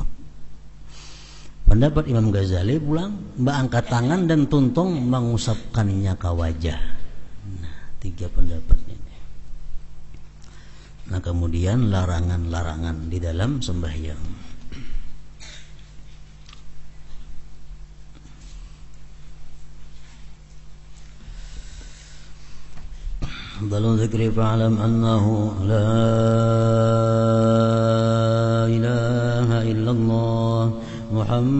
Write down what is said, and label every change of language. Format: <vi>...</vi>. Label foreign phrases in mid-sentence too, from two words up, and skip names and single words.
<bjn>Pendapat Imam Ghazali pulang angkat tangan dan tuntung mengusapkannya ke wajah. Nah, tiga pendapat ini.</bjn> <ms>Nah, kemudian larangan-larangan di dalam sembahyang.</ms> <ar>أفضل ذكر فاعلم أنه لا إله إلا الله محمد</ar>